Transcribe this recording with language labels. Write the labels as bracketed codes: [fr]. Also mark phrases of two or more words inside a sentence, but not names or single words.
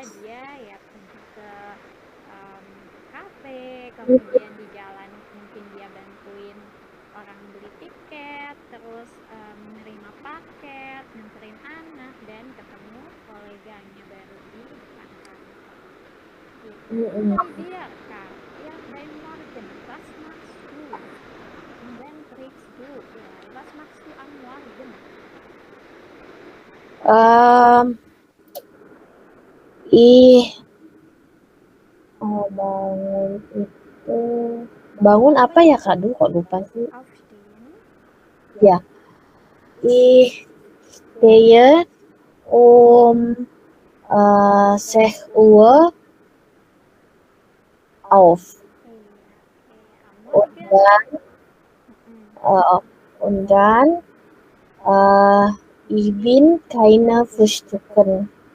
[id] Dia ya pergi ke kafe, kemudian di jalan mungkin dia bantuin orang beli tiket, terus menerima paket, nganterin anak, dan ketemu koleganya baru di depan kantor. Gitu. Jadi dia kan, ya [de] beim Morgen, was machst du? Und dann kriegst du, ya, was machst du am Morgen? [id] Bangun itu bangun apa ya Kak? Duh kok lupa sih. [de] Aufstehen. Ya. Ich stehe um 6 Uhr auf. Am Morgen. Und dann ich bin keine Frühstücken.